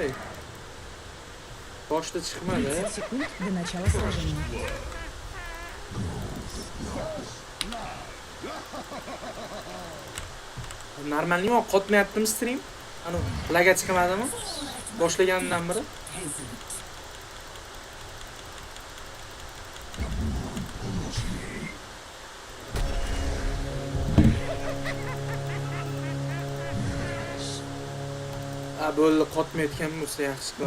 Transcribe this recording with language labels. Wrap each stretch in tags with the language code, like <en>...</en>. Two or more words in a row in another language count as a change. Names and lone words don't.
<uz>Boshda chiqmadi.</uz> <ru>30 секунд до начала сражения.</ru> <uz>Normalmi qotmayaptimi stream? Ana laga chiqmadimi? Boshlagandan beri. Bo'ldi, qotmayotgan bo'lsa yaxshi qilamiz.</uz>